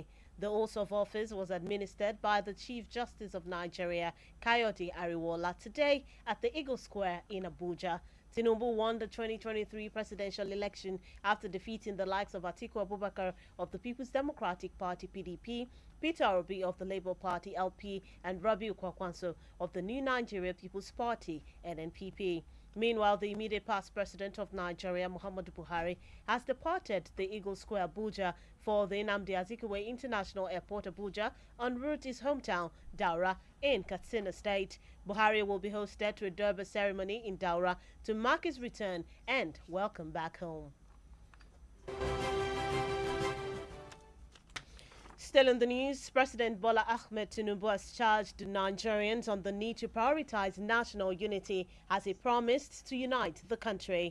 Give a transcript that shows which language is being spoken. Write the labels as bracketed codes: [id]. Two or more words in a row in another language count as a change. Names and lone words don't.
[en] The oath of office was administered by the Chief Justice of Nigeria, Kayode Ariwola, today at the Eagle Square in Abuja. Tinubu won the 2023 presidential election after defeating the likes of Atiku Abubakar of the People's Democratic Party (PDP), Peter Obi of the Labour Party (LP), and Rabiu Kwakwanso of the New Nigeria People's Party (NNPP). Meanwhile, the immediate past president of Nigeria, Muhammadu Buhari, has departed the Eagle Square, Abuja, for the Nnamdi Azikiwe International Airport, Abuja, en route his hometown, Daura, in Katsina State. Buhari will be hosted to a Durbar ceremony in Daura to mark his return and welcome back home. Still in the news, President Bola Ahmed Tinubu has charged Nigerians on the need to prioritize national unity as he promised to unite the country.